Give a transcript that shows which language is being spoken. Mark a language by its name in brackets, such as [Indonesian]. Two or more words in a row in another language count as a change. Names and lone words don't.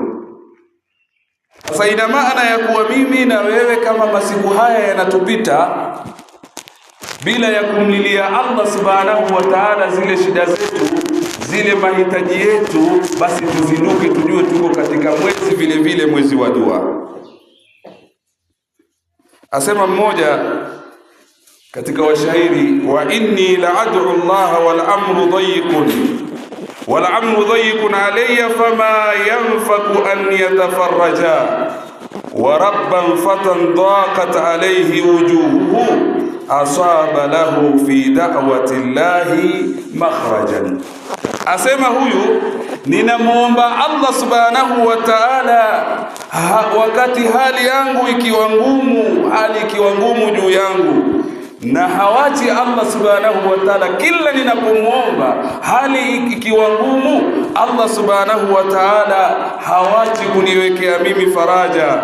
[Swahili] Sasa ina maana ya kuwa mimi na wewe kama masiku haya yanatupita bila ya kumlilia [Arabic] الله سبحانه وتعالى [Swahili] zile shida zetu, zile mahitaji yetu, basi tuzinduke, tujue tuko katika mwezi vile vile mwezi wa dua. Asema mmoja katika washairi, [Arabic] وإني لأدعو الله والأمر ضيق علي فما ينفك أن يتفرجا ورب فتى ضاقت عليه وجوهه أصاب له في دعوة الله مخرجا. [Swahili] Asema huyu, ninamuomba [Arabic] الله سبحانه وتعالى [Swahili] wakati hali yangu ikiwa ngumu, hali ikiwa ngumu juu yangu, na hawachi [Arabic] الله سبحانه وتعالى, [Swahili] kila ninapomuomba hali ikiwa ngumu, [Arabic] الله سبحانه وتعالى [Swahili] hawachi kuniwekea mimi faraja.